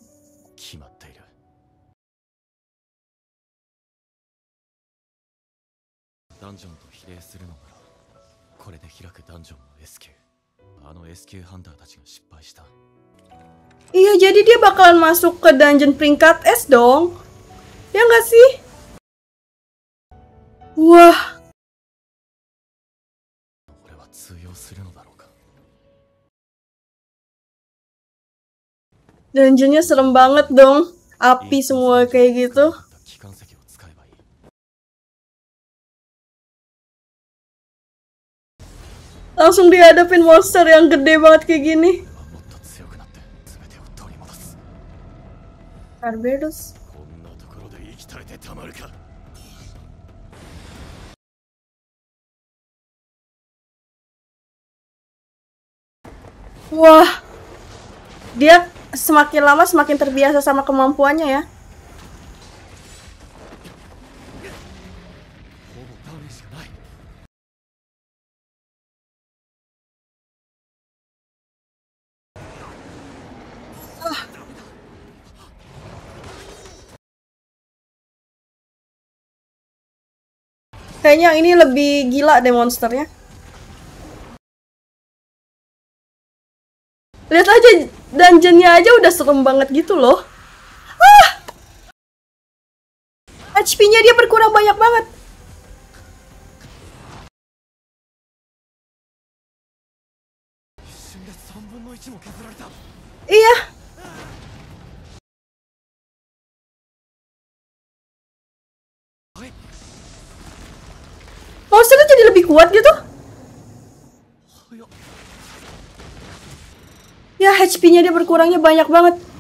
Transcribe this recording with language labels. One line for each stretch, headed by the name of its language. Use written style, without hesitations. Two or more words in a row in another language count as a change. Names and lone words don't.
Indonesian: Iya, jadi dia bakalan masuk ke dungeon peringkat S dong. Ya nggak sih? Wah,
Japanese: 俺は通用するのだろうか。
Indonesian: dungeonnya serem banget dong. Api semua kayak gitu.
Japanese: 機関石を使えばいい。
Indonesian: Langsung dihadapin monster yang gede banget kayak gini.
Japanese: 俺はもっと強くなって全てを取り戻す。 Barbados. こんなところで生き絶えてたまるか。
Indonesian: Wah, dia semakin lama semakin terbiasa sama kemampuannya ya.
Japanese: ほぼダメージがない。
Indonesian: Kayaknya ini lebih gila deh monsternya. Lihat aja, dungeonnya aja udah serem banget gitu loh. Ah! HP-nya dia berkurang banyak banget.
Japanese: 一瞬で3分の1も削られた。
Indonesian: Iya. Monsternya jadi lebih kuat gitu. Ya, HP-nya dia berkurangnya banyak banget.